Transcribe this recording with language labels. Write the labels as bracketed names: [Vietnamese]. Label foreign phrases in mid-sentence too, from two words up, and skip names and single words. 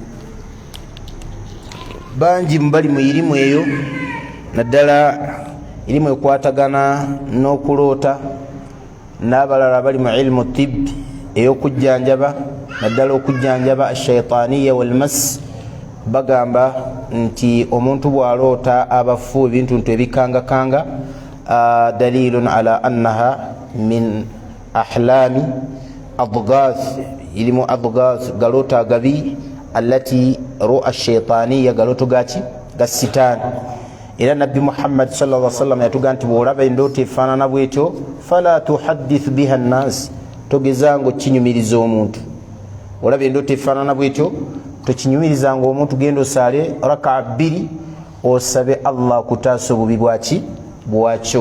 [Ganda] bangi mbali mu irimu eyo, naddala irimu ekwatagana n'okuloota, n'abalala bali mu [Arabic] علم الطب [Ganda] ey'okujjanjaba, naddala okujjanjaba [Arabic] الشيطانية والمس. [Ganda] Bagamba nti omuntu bw'aloota abafu, ebintu ebikangakanga, [Arabic] دليل على أنها من أحلام أضغاث, [Ganda] irimu adghath, galoota agabi, [Arabic] التي رؤى شيطانية, [Ganda] galoto gaki ga sitaani. Era nabbi Muhammad [Arabic] صلى الله عليه وسلم [Ganda] yatuga nti bw'olaba endooto efaanana bwetyo, [Arabic] فلا تحدث بها الناس, [Ganda] togezanga okinyumiriza omuntu. Olaba endooto efaanana bwetyo, tokinyumirizanga omuntu. Genda osaale raka 2 osabe Allah kutaasa obubi bwakyo.